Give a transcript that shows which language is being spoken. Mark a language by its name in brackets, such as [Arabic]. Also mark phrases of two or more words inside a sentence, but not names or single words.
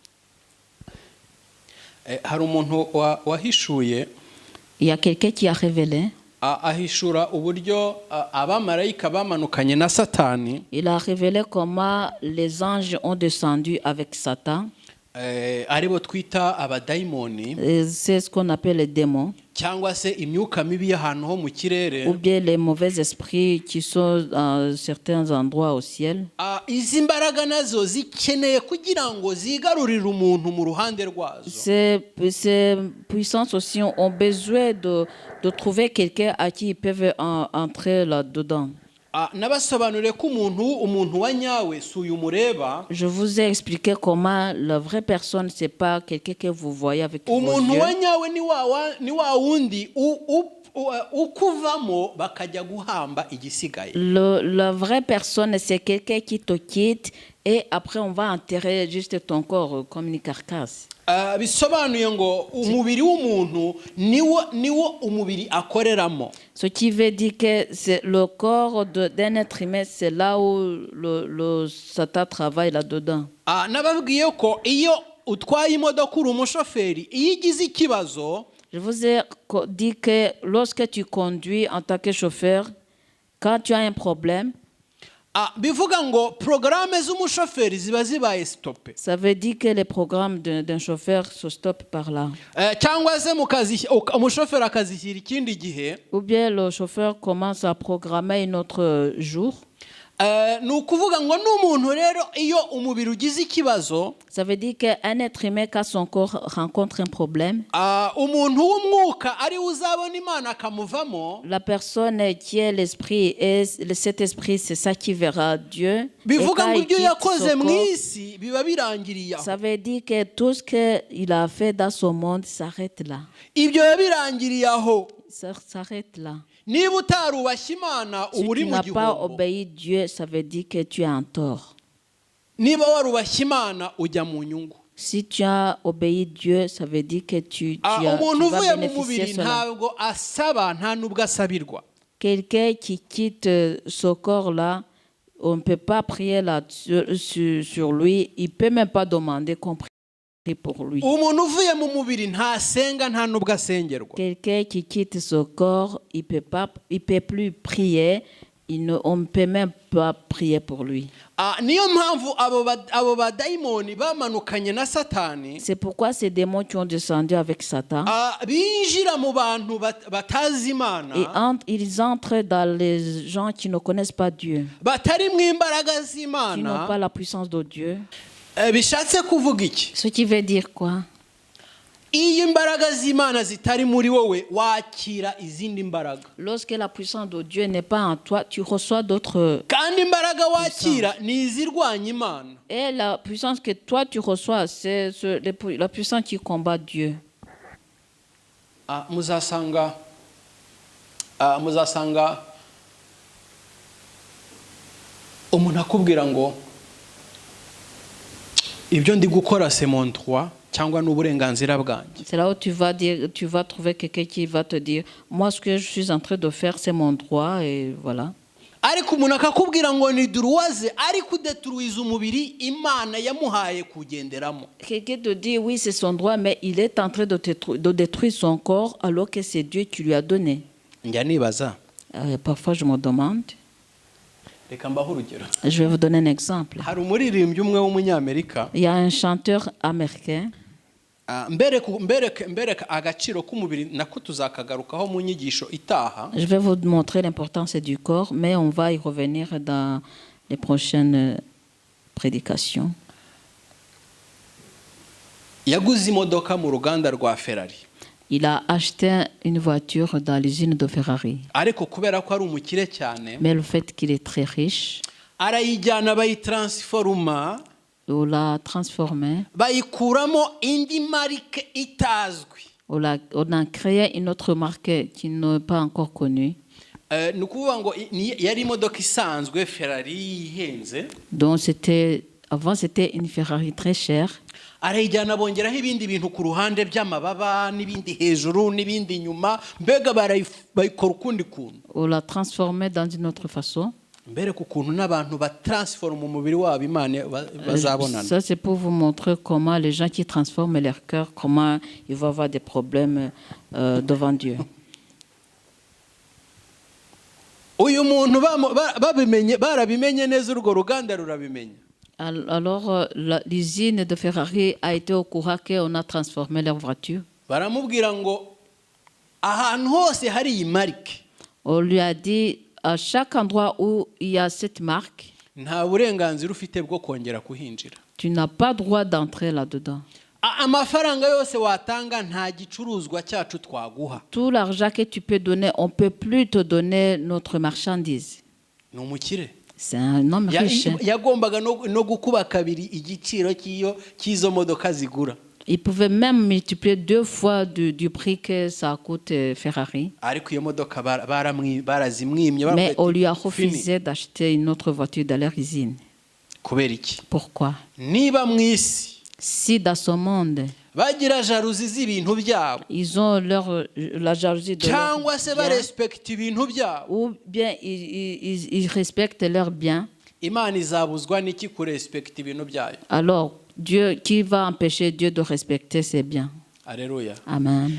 [Kinyarwanda] Hari umuntu wahishuye, [French] Il y a quelqu'un qui a révélé. [Kinyarwanda] ahishura uburyo abamarayika bamanukanye na Satani. [French] Il a révélé comment les anges ont descendu avec Satan. [Kinyarwanda] Aribo twita abadayimoni, [French] C'est ce qu'on appelle les démons. [Kinyarwanda] cyangwa se imyuka mibi y'ahantu ho mu kirere. [French] Ou bien les mauvais esprits qui sont à certains endroits au ciel. [Kinyarwanda] Izi mbaraga nazo zikeneye kugira ngo zigarurire umuntu mu ruhande rwazo. [French] Ces puissances aussi ont besoin de trouver quelqu'un à qui ils peuvent entrer là-dedans. [Kinyarwanda] Nabasobanuriye ko umuntu wa nyawe si uyu mureba. [French] Je vous ai expliqué comment la vraie personne, c'est pas quelqu'un que vous voyez avec vos [Kinyarwanda] Umuntu [French] yeux. [Kinyarwanda] wa nyawe ni wa wundi ukuvamo bakajya guhamba igisigaye. [French] La vraie personne, c'est quelqu'un qui te quitte et après on va enterrer juste ton corps comme une carcasse. [Kinyarwanda] Bisobanuye ngo umubiri w'umuntu niwo umubiri akoreramo. [French] Ce qui veut dire que c'est le corps d'un être humain, c'est là où le Satan travaille là-dedans. [Kinyarwanda] Nababwiye ko iyo utwaye imodoka uri umushoferi, iyo igize ikibazo, [French] Je vous ai dit que lorsque tu conduis en tant que chauffeur, quand tu as un problème, [Kinyarwanda] bivuga ngo porogaramu z'umushoferi ziba zibaye sitope. [French] ça veut dire que les programmes d'un chauffeur se stoppent par là. [Kinyarwanda] Cyangwa se umushoferi akazishyira ikindi gihe. [French] Ou bien le chauffeur commence à programmer un autre jour. [Kinyarwanda] Ni ukuvuga ngo n'umuntu rero iyo umubiri ugize ikibazo, [French] Ça veut dire qu'un être humain, quand son corps rencontre un problème, [Kinyarwanda] umuntu w'umwuka ari we uzabona Imana akamuvamo. [French] la personne qui est l'esprit, et cet esprit, c'est ça qui verra Dieu. Et [Kinyarwanda] Bivuga [French] quand [Kinyarwanda] ngo [French] il [Kinyarwanda] ibyo [French] quitte [Kinyarwanda] yakoze [French] son [Kinyarwanda] mu [French] corps, [Kinyarwanda] isi biba birangiriye aho. [French] ça veut dire que tout ce qu'il a fait dans ce monde s'arrête là. [Kinyarwanda] Ibyo biba birangiriye aho. [French] Ça s'arrête là. [Kinyarwanda] Niba utarubashye Imana [French] Si [Kinyarwanda] uba uri [French] tu [Kinyarwanda] mu [French] n'as pas [Kinyarwanda] gihombo. [French] obéi Dieu, ça veut dire que tu es en tort. [Kinyarwanda] Niba warubashye Imana ujya mu nyungu. [French] Si tu as obéi Dieu, ça veut dire que tu [Kinyarwanda] Umuntu [French] vas [Kinyarwanda] uvuye mu [French] bénéficier [Kinyarwanda] mubiri [French] de cela. [Kinyarwanda] ntabwo asaba, nta nubwo asabirwa. [French] Quelqu'un qui quitte ce corps-là, on ne peut pas prier là sur lui. Il ne peut même pas demander qu'on prie pour lui. [Kinyarwanda] Umuntu uvuye mu mubiri ntasenga, nta nubwo asengerwa. [French] Quelqu'un qui quitte ce corps, il peut plus prier. On ne peut même pas prier pour lui. [Kinyarwanda] Niyo mpamvu abo badayimoni bamanukanye na Satani. [French] C'est pourquoi ces démons qui ont descendu avec Satan, [Kinyarwanda] Binjira mu bantu batazi Imana, [French] ils entrent dans les gens qui ne connaissent pas Dieu, [Kinyarwanda] batari mu imbaraga [French] qui n'ont pas [Kinyarwanda] z'Imana. [French] la puissance de Dieu. [Kinyarwanda] Bishatse kuvuga iki? [French] Ce qui veut dire quoi? [Kinyarwanda] Iyo imbaraga z'Imana zitari muri wowe, wakira izindi mbaraga. [French] Lorsque la puissance de Dieu n'est pas en toi, tu reçois d'autres. [Kinyarwanda] Kandi imbaraga wakira ni izirwanya Imana. [French] Et la puissance que toi tu reçois, c'est la puissance qui combat Dieu. [Kinyarwanda] Muzasanga umuntu akubwira ngo ibyo ndi gukora [French] c'est mon droit [Kinyarwanda] cyangwa n'uburenganzira bwanjye. [French] C'est là où tu vas trouver quelqu'un qui va te dire, moi ce que je suis en train de faire c'est mon droit et voilà. [Kinyarwanda] Ariko umuntu akakubwira ngo ni duruwaze, ariko udeturuiza umubiri Imana yamuhaye kugenderamo. [French] Quelqu'un te dit oui c'est son droit, mais il est en train de détruire son corps alors que c'est Dieu qui lui a donné. [Kinyarwanda] Njya nibaza. [French] Parfois je me demande. [Kinyarwanda] Reka mbaho urugero. [French] Je vais vous donner un exemple. [Kinyarwanda] Hari umuririmbyi umwe w'umunyamerika. [French] Il y a un chanteur américain. [Kinyarwanda] Mbereka agaciro k'umubiri nako tuzakagarukaho mu nyigisho itaha. [French] Je vais vous montrer l'importance du corps, mais on va y revenir dans les prochaines prédications. [Kinyarwanda] Yaguze imodoka mu ruganda rwa Ferrari. [French] Il a acheté une voiture dans l'usine de Ferrari. [Kinyarwanda] Ariko kubera ko ari umukire cyane, [French] Mais le fait qu'il est très riche, [Kinyarwanda] arayijyana bayitransforma, [French] on l'a transformé, [Kinyarwanda] bayikuramo indi marike itazwi. [French] on a créé une autre marque qui n'est pas encore connue. [Kinyarwanda] ni ukuvuga ngo yari imodoka isanzwe Ferrari ihenze. [French] Donc avant c'était une Ferrari très chère. [Kinyarwanda] arayijyana bongeraho ibindi bintu ku ruhande by'amababa n'ibindi hejuru n'ibindi inyuma, mbega bayikora ukundi kuntu. [French] On l'a transformée dans une autre façon. [Kinyarwanda] mbere ku kuntu n'abantu batransforme umubiri wabo Imana bazabonana. [French] Ça c'est pour vous montrer comment les gens qui transforment leur cœur, comment ils vont avoir des problèmes devant Dieu. [Kinyarwanda] uyu muntu barabimenye neza, urwo ruganda rurabimenye. [French] Alors l'usine de Ferrari a été au courant qu'on a transformé leur voiture. [Kinyarwanda] baramubwira ngo ahantu hose hari iyi marike. [French] On lui a dit à chaque endroit où il y a cette marque, [Kinyarwanda] nta burenganzira ufite bwo kongera kuhinjira. [French] tu n'as pas droit d'entrer là-dedans. [Kinyarwanda] amafaranga yose watanga nta gicuruzwa cyacu twaguha. [French] Tout l'argent que tu peux donner, on peut plus te donner notre marchandise. [Kinyarwanda] ni umukire. [French] C'est un homme riche. [Kinyarwanda] yagombaga no gukuba kabiri igiciro cy'izo modoka zigura. [French] Il pouvait même multiplier 2 fois du prix que ça coûte Ferrari. [Kinyarwanda] ariko iyo modoka barazimwimye. [French] Mais on lui a refusé d'acheter une autre voiture dans leur usine. [Kinyarwanda] kubera iki? [French] Pourquoi? [Kinyarwanda] niba mu isi [French] Si dans ce monde, [Kinyarwanda] bagira jalousie z'ibintu byabo, [French] ils ont la jalousie de leur [Kinyarwanda] cyangwa se [French] bien, [Kinyarwanda] barespekta ibintu byabo, [French] ou bien ils respectent leurs biens, [Kinyarwanda] Imana izabuzwa n'iki kurespekta ibintu byayo? [French] alors Dieu, qui va empêcher Dieu de respecter ses biens? Alleluia. Amen.